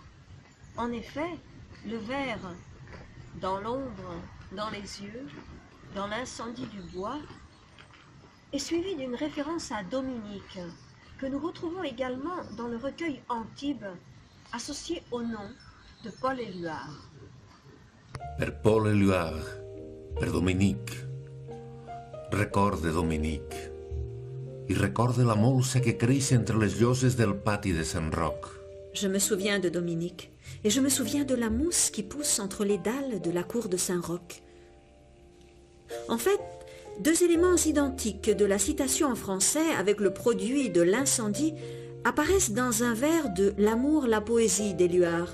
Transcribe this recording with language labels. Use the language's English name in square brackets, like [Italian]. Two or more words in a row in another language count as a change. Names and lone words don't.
[French] En effet, le vers « dans l'ombre, dans les yeux, dans l'incendie du bois » est suivi d'une référence à Dominique, que nous retrouvons également dans le recueil Antibes, associé au nom de Paul Éluard. [Catalan] Per Paul Éluard, per Dominique. Recorde Dominique. I recorde la molsa que creix entre les lloses del pati de Sant Roc. [French] Je me souviens de Dominique, et je me souviens de la mousse qui pousse entre les dalles de la cour de Saint-Roch. En fait, 2 éléments identiques de la citation en français avec le produit de l'incendie apparaissent dans un vers de L'amour, la poésie d'Éluard.